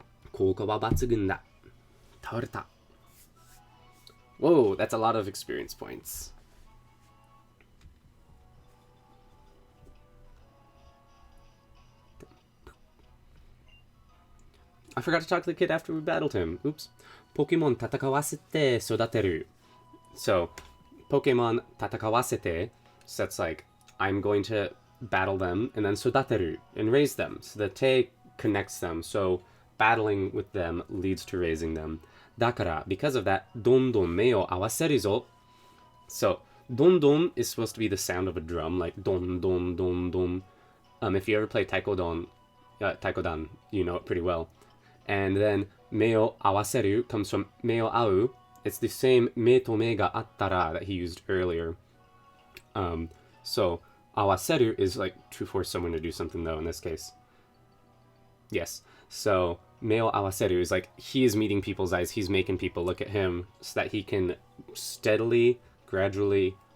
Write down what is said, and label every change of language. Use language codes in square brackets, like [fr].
[ja] 効果は抜群だ.倒れた. [en] Whoa, that's a lot of experience points. I forgot to talk to the kid after we battled him. Oops. [ja] Pokemon 戦わせて育てる. [en] So, Pokemon 戦わせて, so that's like, I'm going to battle them, and then 育てる, and raise them. So the te connects them, so battling with them leads to raising them. [ja] だから, [en] because of that, [ja] どんどん目を合わせるぞ. [en] So, どんどん is supposed to be the sound of a drum, like どんどんどんどん. If you ever play Taikodan, you know it pretty well. And then, 目を合わせる comes from 目を合う. It's the same 目と目があったら that he used earlier. So, 合わせる is like to force someone to do something, though, in this case. Yes. So, 目を合わせる is like he is meeting people's eyes. He's making people look at him so that he can steadily, gradually